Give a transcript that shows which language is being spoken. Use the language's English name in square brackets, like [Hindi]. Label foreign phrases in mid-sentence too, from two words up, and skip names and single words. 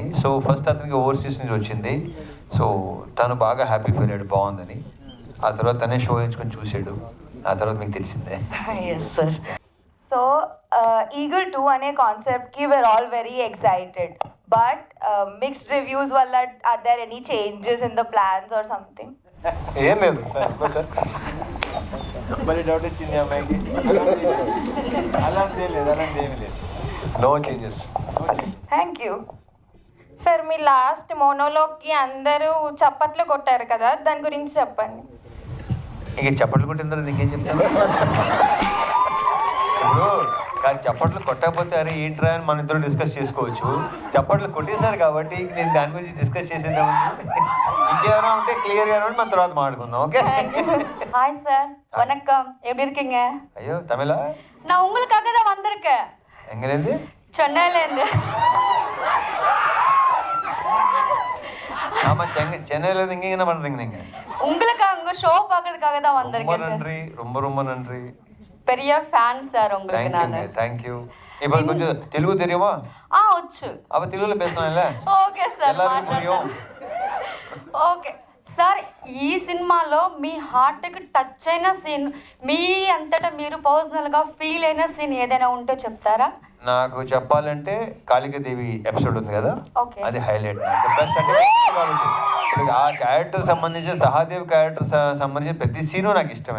[Telugu] సో ఫస్ట్ అతనికి ఓవర్సీస్ నుంచి వచ్చింది. సో తను బాగా హ్యాపీ ఫీల్ అయ్యాడు, బాగుందని. ఆ తర్వాత తనే షో ఎంచుకొని చూసాడు. ఆ తర్వాత మీకు తెలిసిందే. [English] Yes sir. So Eagle 2 [Telugu] అనే కాన్సెప్ట్కి [English] we are all very excited, but mixed reviews వల్ల are there any changes in the plans or something? [Telugu] ఏం లేదు సార్. సార్ మళ్ళీ డౌట్ వచ్చింది అమ్మాయికి. అలాంటి లేదు, అలాంటి ఏమీ లేదు. [English] No changes. Thank you [Telugu] సార్, మీ లాస్ట్ మోనోలోగ్కి అందరూ చప్పట్లు కొట్టారు కదా, దాని గురించి చెప్పండి. ఇంక చప్పట్లు కొట్టిన తర్వాత ఇంకేం చెప్తాను? ఇప్పుడు కానీ చప్పట్లు కొట్టకపోతే అరే ఏంట్రా అని మన ఇద్దరు డిస్కస్ చేసుకోవచ్చు. చప్పట్లు కొట్టేశారు కాబట్టి నేను దాని గురించి డిస్కస్ చేసేద్దామండి. ఇంకేమైనా ఉంటే క్లియర్గా ఉంటే మన తర్వాత మాట్లాడుకుందాం. ఓకే? [Tamil] ஹாய் சார், வணக்கம். எப்படி இருக்கீங்க? [Telugu] అయ్యో తమిళ? [Tamil] நான் உங்களுக்காக தான் வந்திருக்கேன். எங்கேருந்து? சென்னையிலேருந்து. ஆமாம், சென்னையிலேருந்து இங்கே என்ன பண்ணுறீங்க நீங்கள்? உங்களுக்காக உங்க ஷோ பார்க்கறதுக்காக தான் ரொம்ப வந்திருக்கேன் சார். நன்றி, ரொம்ப ரொம்ப நன்றி. பெரிய ஃபேன் சார் உங்களுக்கு நானு. தேங்க்யூ. இப்போ கொஞ்சம் தெலுங்கு தெரியுமா? [Telugu] వచ్చు. [Tamil] அப்போ தெலுங்குல பேசலாம்ல? [Telugu] ఓకే సార్, [Tamil] எல்லாருக்கும் புரியும். [Telugu] ఓకే సార్. ఈ సినిమాలో మీ హార్ట్కి టచ్ అయిన సీన్, మీ అంతటా మీరు పర్సనల్గా ఫీల్ అయిన సీన్ ఏదైనా ఉంటే చెప్తారా? నాకు చెప్పాలంటే కాళికాదేవి ఎపిసోడ్ ఉంది కదా, ఓకే, అది హైలైట్. బెస్ట్ అంటే ఇప్పుడు ఆ క్యారెక్టర్ సంబంధించి, సహాదేవ్ క్యారెక్టర్ సంబంధించిన ప్రతి సీను నాకు ఇష్టమే.